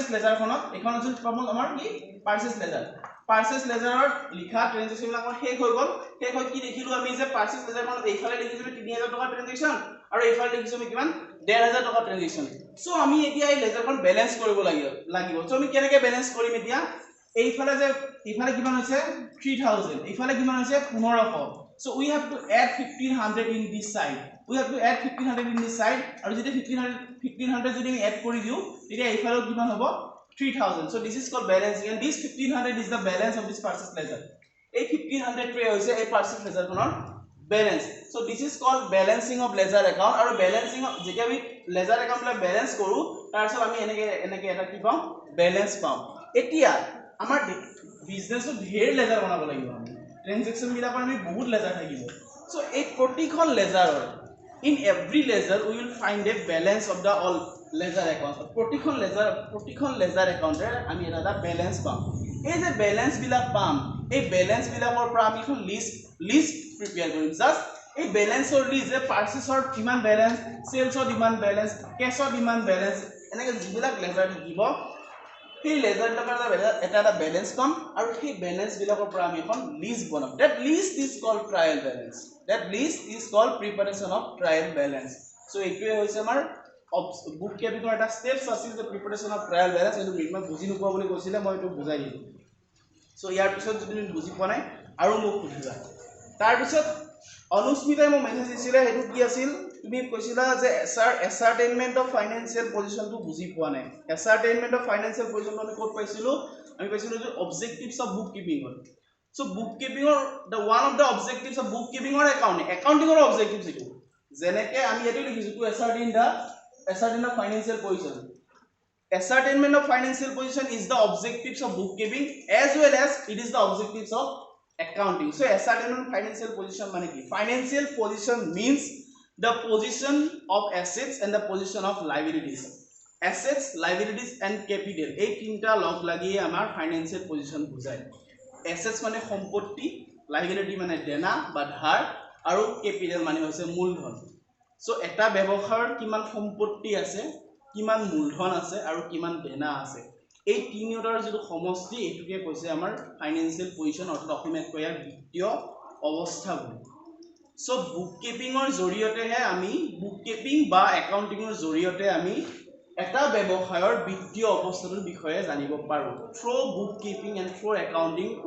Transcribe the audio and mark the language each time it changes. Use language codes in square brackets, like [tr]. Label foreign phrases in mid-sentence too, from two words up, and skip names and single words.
[en] purchase ledgerখনত [as] এখন আছিল প্ৰবলেম আমাৰ কি [en] purchase ledger purchase ledgerত [as] লিখা ট্ৰানজেকচন বিলাক শেষ হৈ গ'ল শেষ হৈ কি দেখিলো আমি যে [en] purchase ledgerখনত [as] এইফালে লিখিছো 3000 টকা ট্ৰানজেকচন আৰু এইফালে লিখিছো আমি কিমান 1500 টকা ট্ৰানজেকচন সো আমি এতিয়া এই লেজাৰখন বেলেন্স কৰিব লাগিব সো আমি কেনেকৈ বেলেন্স কৰিম এতিয়া এইফালে যে এইফালে কিমান হৈছে 3000 এইফালে কিমান হৈছে 1500 [en] so we have to add 1500 in this side we have to add 1500 in this side [as] আৰু যদি [en] 1500 [as] যদি আমি এড কৰি দিও তেতিয়া এইফালে কিমান হ'ব [en] 3000 so this is called balancing and this 1500 is the balance of this purchase ledger [as] এই 1500 টোৱে হৈছে এই [en] purchase ledger [as] খনৰ balance [en] so this is called balancing of ledger account [as] আৰু balancing যেতিয়া আমি [en] ledger account [as] বিলাক বেলেন্স কৰো তাৰ পিছত আমি এনেকে এটা কি পাম balance পাম এতিয়া আমাৰ বিজনেছত ঢেৰ ledger বনাব লাগিব আমি ট্ৰানজেকচন বিলাকৰ আমি বহুত ledger থাকিব so এই প্ৰতিখন ledger [en] in every ledger we will find a balance of the all ledger account [as] প্ৰতিখন [en] ledger account [as] এ আমি এটা balance পাম এই যে balance বিলাক পাম এই balance বিলাকৰ পৰা আমি এখন [en] list prepare [as] কৰিম জাস্ট এই ব্যালেন্সৰ লিষ্ট যে পাৰ্চেছৰ কিমান ব্যালেন্স সেলছৰ কিমান ব্যালেন্স কেছৰ কিমান ব্যালেন্স এনেকে যিবিলাক লেজাৰ থাকিব সেই লেজাৰবিলাকৰ এটা ব্যালেন্স পাম আৰু সেই ব্যালেন্স বিলাকৰ পৰা আমি এখন লিষ্ট বনাম [en] that list is called trial balance that list is called preparation of trial balance [as] so এইটোৱে হৈছে আমাৰ [en] book keepingৰ [as] এটা স্টেপস আছিল যে [en] preparation of trial balance [as] এইটো মই বুজি নোপোৱা বুলি কৈছিলে মই এইটো বুজাই দিলো সো ইয়াৰ পিছত যদি তুমি বুজি পোৱা নাই আৰু মোক সুধিবা তাৰ পিছত অনুস্মিতাই মই মেছেজ দিছিলে হেতু কি আছিল তুমি কৈছিলা যে [en] ascertainment of financial position [as] টো বুজি পোৱা নাই [en] ascertainment of financial position [as] আমি ক'ত পাইছিলো আমি পাইছিলো যে [en] objectives of bookkeeping so bookkeeping the one of the objectives of bookkeeping or accounting or objectives [as] itu যেনেকে আমি এটো লিখিছো [en] to ascertain the financial position ascertainment of financial position is the objectives of bookkeeping as well as it is the objectives of accounting so ascertainment of financial position [as] মানে কি [en] financial position means the position of assets and the position of liabilities [as] assets liabilities and capital এই তিনিটা লগ লাগি আমাৰ [en] financial position [as] বুজায় assets মানে সম্পত্তি liability মানে দেনা বা ধাৰ আৰু capital মানে হৈছে মূলধন so এটা ব্যবসায়ৰ কিমান সম্পত্তি আছে কিমান মূলধন আছে আৰু কিমান দেনা আছে এই তিনিটাৰ যেটো সমষ্টি এটুকে কৈছে আমাৰ [en] financial position [as] অৰ্থাৎ অসমীয়াত কয় বিত্তীয় অৱস্থা বুলি সো [en] book keepingৰ [as] জৰিয়তে হে আমি [en] book keeping [as] বা একাউন্টিংৰ জৰিয়তে আমি এটা ব্যৱসায়ৰ বিত্তীয় অৱস্থাৰ বিষয়ে জানিব পাৰো [en] through book keeping and through accounting